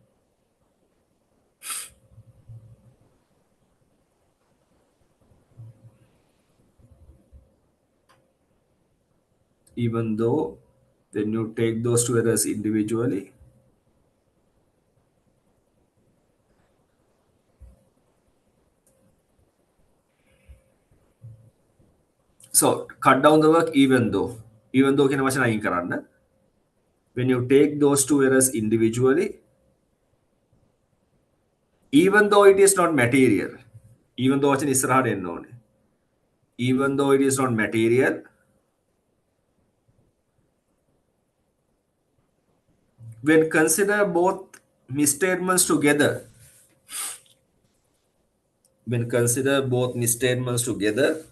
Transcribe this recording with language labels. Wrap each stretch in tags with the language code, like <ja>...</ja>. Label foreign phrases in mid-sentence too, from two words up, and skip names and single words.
<en>even though when you take those two errors individually, so cut down the work even though</en> <si>කියන වචන අයින් කරන්න.</si> <en>When you take those two errors individually, even though it is not material, even though</en> <si>වචන ඉස්සරහට එන්න ඕනේ,</si> <en>even though it is not material, when consider both misstatements together, when consider both misstatements together,</en>